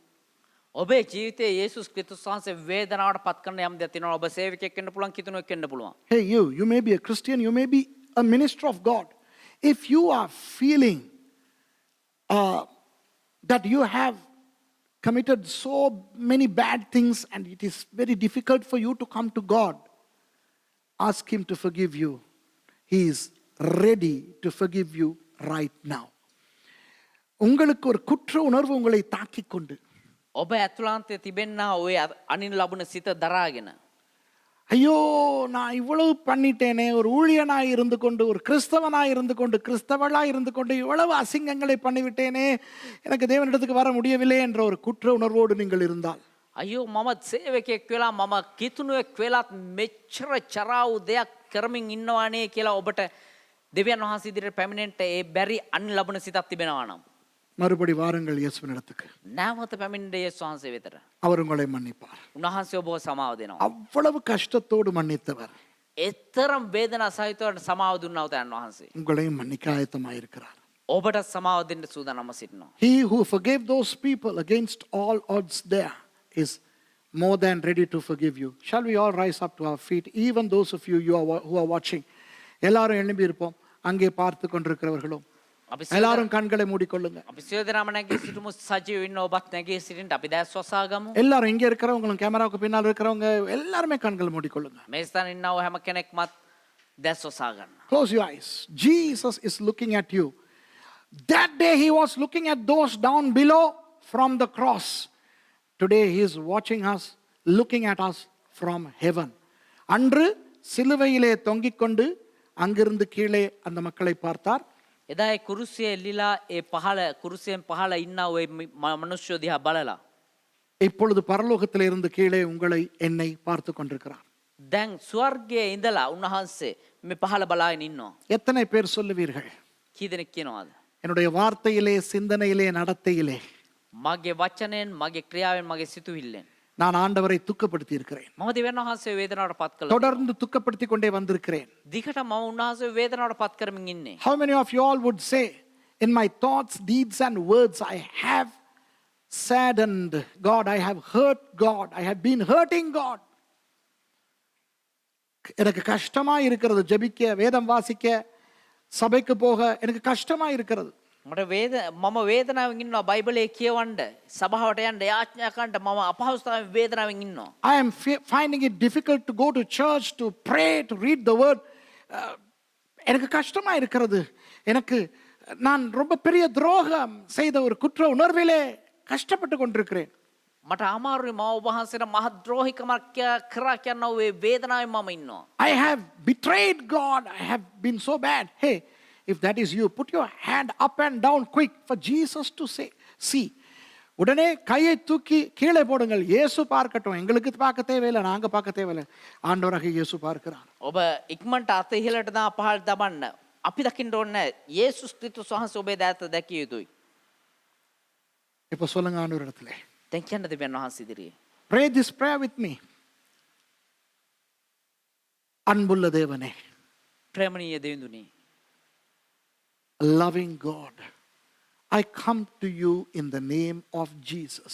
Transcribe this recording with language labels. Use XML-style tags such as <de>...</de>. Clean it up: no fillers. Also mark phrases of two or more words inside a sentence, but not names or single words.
<si>ඔබේ ජීවිතයේ යේසුස් ක්‍රිස්තුස් වහන්සේ වේදනාවට පත් කරන යම් දෙයක් තියෙනවා. ඔබ සේවකයෙක් වෙන්න පුළුවන්, කිතුණුවෙක් වෙන්න පුළුවන්.</si> <en>Hey, you may be a Christian, you may be a minister of God. If you are feeling that you have committed so many bad things and it is very difficult for you to come to God, ask Him to forgive you. He is ready to forgive you right now.</en> <ta>உங்களுக்கு ஒரு குற்ற உணர்வு உங்களை தாக்கிக் கொண்டு,</ta> <si>ඔබ ඇතුළාන්තයේ තිබෙනා ඔය අනින් ලබන සිත දරාගෙන,</si> <ta>ஐயோ நான் இவ்வளவு பண்ணிட்டேனே, ஒரு ஊழியனாய் இருந்து கொண்டு, ஒரு கிறிஸ்தவனாய் இருந்து கொண்டு, கிறிஸ்தவளாய் இருந்து கொண்டு இவ்வளவு அசிங்கங்களை பண்ணிவிட்டேனே, எனக்கு தேவனிடத்துக்கு வர முடியவில்லை என்ற ஒரு குற்ற உணர்வோடு நீங்கள் இருந்தால்,</ta> <si>අයෝ මම සේවකයෙක් වෙලා මම කිතුණුවෙක් වෙලත් මෙච්චර චරාවු දෙයක් කරමින් ඉන්නවානේ කියලා ඔබට දෙවියන් වහන්සේ ඉදිරියට පැමිණෙන්න ඒ බැරි අනින් ලබන සිතක් තිබෙනවා නම්,</si> <ta>மறுபடி வாருங்கள் இயேசுவினிடத்துக்கு.</ta> <si>නැවත පැමිණෙන්න යේසුස් වහන්සේ වෙතට.</si> <ta>அவர் உங்களை மன்னிப்பார்.</ta> <si>උන්වහන්සේ ඔබව සමාව දෙනවා.</si> <ta>அவ்வளவு கஷ்டத்தோடு மன்னித்தவர்</ta> <si>එතරම් වේදනා සහිතව සමාව දුන්නා උතයන් වහන්සේ.</si> <ta>உங்களையும் மன்னிக்க ஆயத்தமாயிருக்கிறார்.</ta> <si>ඔබට සමාව දෙන්න සූදානම්ව සිටිනවා.</si> <en>He who forgave those people against all odds there is more than ready to forgive you. Shall we all rise up to our feet? Even those of you who are watching.</en> <ta>எல்லாரும் எழும்பி இருப்போம். அங்கே பார்த்து கொண்டிருக்கிறவர்களும்</ta> <si>අපි</si> <ta>எல்லாரும் கண்களை மூடிக்கொள்ளுங்க.</ta> <si>අපි සියලු දෙනාම නැගී සිටමු. සජීව ඉන්න ඔබත් නැගී සිටින්න අපි දැස් වසාගමු.</si> <ta>எல்லாரும் இங்க இருக்கிறவங்களும் கேமராவுக்கு பின்னால் இருக்கிறவங்க எல்லாருமே கண்களை மூடிக்கொள்ளுங்க.</ta> <si>මේ ස්ථානයේ ඉන්නව හැම කෙනෙක්මත් දැස් වසා ගන්න.</si> <en>Close your eyes. Jesus is looking at you. That day he was looking at those down below from the cross. Today he is watching us, looking at us from heaven.</en> <ta>அன்று சிலுவையிலே தொங்கிக் கொண்டு அங்கிருந்து கீழே அந்த மக்களை பார்த்தார்.</ta> <si>එදා ඒ කුරුසියේ එල්ලිලා ඒ පහළ කුරුසියෙන් පහළ ඉන්න ওই මනුෂ්‍ය දිහා බලලා</si> <ta>இப்பொழுது பரலோகத்தில் இருந்து கீழே உங்களை என்னை பார்த்து கொண்டிருக்கிறார்.</ta> <si>දැන් ස්වර්ගයේ ඉඳලා උන්වහන්සේ මේ පහළ බලාගෙන ඉන්නවා.</si> <ta>எத்தனை பேர் சொல்லுவீர்கள்?</ta> <si>කී දෙනෙක් කියනවාද?</si> <ta>என்னுடைய வார்த்தையிலே, சிந்தனையிலே, நடத்தையிலே</ta> <si>මගේ වචනෙන් මගේ ක්‍රියාවෙන් මගේ සිතුවිල්ලෙන්</si> <ta>நான் ஆண்டவரை துக்கப்படுத்தி இருக்கிறேன்.</ta> <si>මම දෙවියන් වහන්සේ වේදනාවට පත් කළා.</si> <ta>தொடர்ந்து துக்கப்படுத்தி கொண்டே வந்திருக்கிறேன்.</ta> <si>දිගට මම උන්වහන්සේ වේදනාවට පත් කරමින් ඉන්නේ.</si> <en>How many of you all would say, in my thoughts, deeds and words I have saddened God, I have hurt God, I have been hurting God.</en> <ta>எனக்கு கஷ்டமா இருக்கிறது ஜெபிக்க, வேதம் வாசிக்க, சபைக்கு போக எனக்கு கஷ்டமா இருக்கிறது.</ta> <si>මට මම වේදනාවෙන් ඉන්නවා. බයිබලයේ කියවන්න, සභාවට යන්න, යාඥා කරන්න මම අපහසුතාවයෙන් වේදනාවෙන් ඉන්නවා.</si> <en>I am finding it difficult to go to church, to pray, to read the word.</en> <ta>எனக்கு கஷ்டமா இருக்கிறது. எனக்கு நான் ரொம்ப பெரிய துரோகம் செய்த ஒரு குற்ற உணர்விலே கஷ்டப்பட்டு கொண்டிருக்கிறேன்.</ta> <si>මට අමාරුයි මම ඔබ වහන්සේට මහ ද්‍රෝහිකමක් කරා කියනවා. ඒ වේදනාවෙන් මම ඉන්නවා.</si> <en>I have betrayed God. I have been so bad. Hey, if that is you, put your hand up and down quick for Jesus to see.</en> <ta>உடனே கையை தூக்கி கீழே போடுங்கள். இயேசு பார்க்கட்டும். எங்களுக்கு பார்க்க தேவையில்லை, நாங்க பார்க்க தேவையில்லை. ஆண்டவராக இயேசு பார்க்கிறார்.</ta> <si>ඔබ ඉක්මනට අත ඉහළට දා පහළට දබන්න. අපි දකින්න ඕනේ යේසුස් ක්‍රිස්තුස් වහන්සේ ඔබේ දෑත දැකිය යුතුයි.</si> <ta>இப்போ சொல்லுங்க ஆண்டவரிடத்திலே.</ta> <si>දැන් කියන්න දෙවියන් වහන්සේ ඉදිරියේ.</si> <en>Pray this prayer with me.</en> <ta>அன்புள்ள தேவனே,</ta> <si>ප්‍රේමණීය දෙවිඳුනි,</si> <en>loving God, I come to you in the name of Jesus.</en>